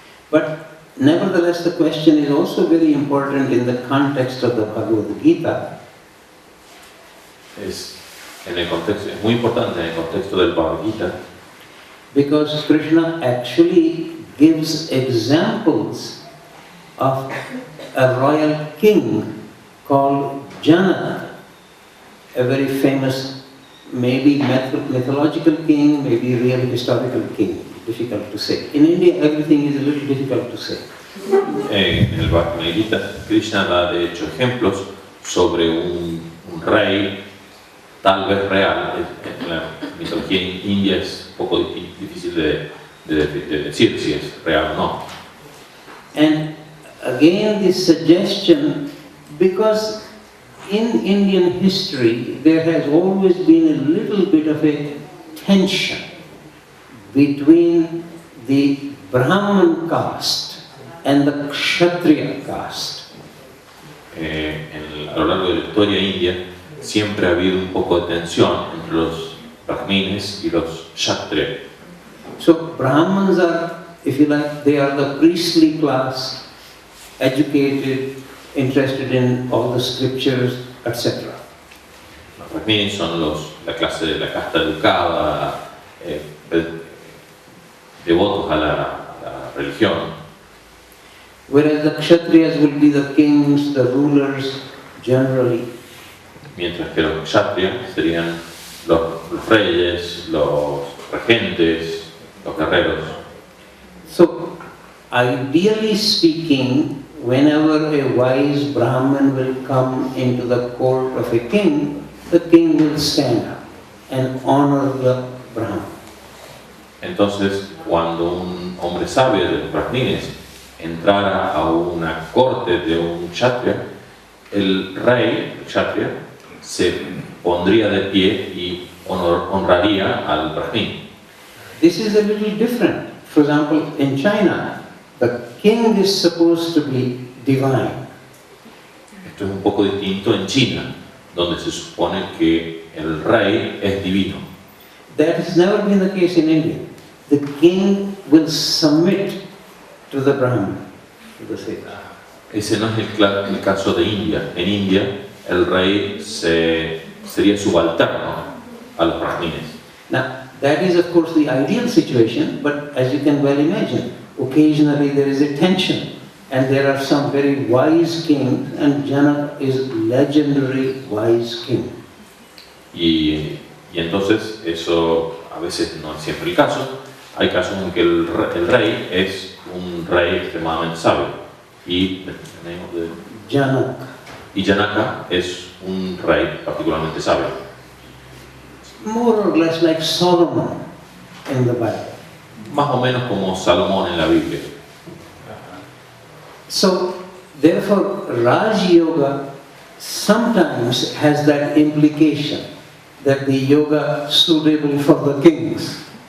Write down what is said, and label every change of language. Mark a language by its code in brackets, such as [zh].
[en] But nevertheless, the question is also very important in the context of the Bhagavad Gita. [es] Es muy importante en el contexto del Bhagavad Gita, [en] Because Krishna actually gives examples of a royal king called Janaka, a very famous, maybe mythological king, maybe real historical king, difficult to say. In India, everything is a little difficult to say. [es] en el Bhagavad Gita, Krishna da de hecho ejemplos sobre un rey tal vez real. En la mitología india es un poco difícil de decir si es real o no. [en] And again, this suggestion, because in Indian history, there has always been a little bit of a tension between the Brahman caste and the Kshatriya caste. [es] A lo largo de la historia india siempre ha habido un poco de tensión entre los brahmines y los kshatriya. [en] So Brahmins are, if you like, they are the priestly class, educated, interested in all the scriptures, etc. [es] Los brahmines son la clase de la casta educada, devotos a la religión. [en] Whereas the Kshatriyas will be the kings, the rulers, generally. [es] Mientras que los kshatriya serían los reyes, los regentes, los guerreros. [en] So, ideally speaking, whenever a wise Brahmin will come into the court of a king, the king will stand up and honor the Brahmin. [es] Entonces, cuando un hombre sabio de los brahmines entrara a una corte de un kshatriya, el rey, el kshatriya, se pondría de pie y honraría al brahmin. [en] This is a little different. For example, in China, the king is supposed to be divine. [es] Esto es un poco distinto en China, donde se supone que el rey es divino. [en] That has never been the case in India. The king will submit to the Brahmin, to the sage. [es] Ese no es el caso de India. En India, el rey sería subalterno a los brahmines. [en] Now, that is of course the ideal situation, but as you can well imagine, occasionally there is a tension, and there are some very wise kings, and Janaka is legendary wise king. [es] Y entonces eso a veces no es siempre el caso. Hay casos en que el rey es un rey extremadamente sabio y Janaka es un rey particularmente sabio. [en] More or less like Solomon in the Bible. [es] Más o menos como Salomón en la Biblia. [en] So, therefore, Raj Yoga sometimes has that implication that the yoga suitable for the kings.